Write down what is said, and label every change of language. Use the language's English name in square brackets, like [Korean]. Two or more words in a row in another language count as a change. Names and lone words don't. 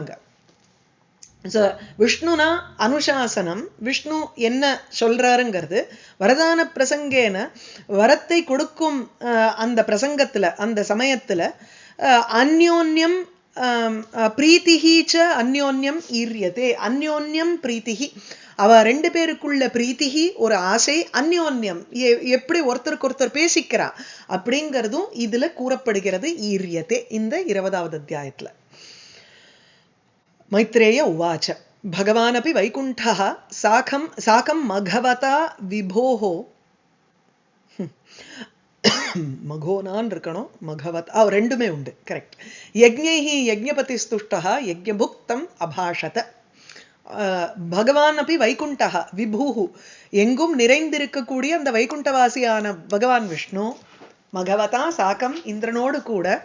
[Tamil] அங்க [Sanskrit] विष्णुना अनुशासनम् [Tamil] விஷ்ணு என்ன சொல்றாருங்கிறது [Sanskrit] वरदान प्रसङ्गेन [Tamil] வரத்தை கொடுக்கும் அந்த பிரசங்கத்துல அந்த சமயத்துல [Sanskrit] अन्योन्यम् प्रीतिः च अन्योन्यम् ईर्यते अन्योन्यम् प्रीतिः [Tamil] அவ ரெண்டு பேருக்குள்ள பிரீத்திஹி ஒரு ஆசை அந்யோன்யம் எப்படி ஒருத்தருக்கு ஒருத்தர் பேசிக்கிறா அப்படிங்கிறதும் இதுல கூறப்படுகிறது ஈரியதே இந்த 20வது அத்தியாயத்துல [Sanskrit] मैत्रेय उवाच भगवानपि वैकुण्ठः साकं मघवता विभोः मघोनान [Tamil] இருக்கணும் மகவத் ரெண்டுமே உண்டு கரெக்ட் [Sanskrit] यज्ञैः यज्ञपतिस्तुष्टः यज्ञभुक्तम् अभाषत भगवान् அப்படி वैकुण्ठः विभुः [Tamil] எங்கும் நிறைந்திருக்கக்கூடிய அந்த வைகுண்டவாசியான பகவான் விஷ்ணு [Sanskrit] मघवता साकम् [Tamil] இந்திரனோடு கூட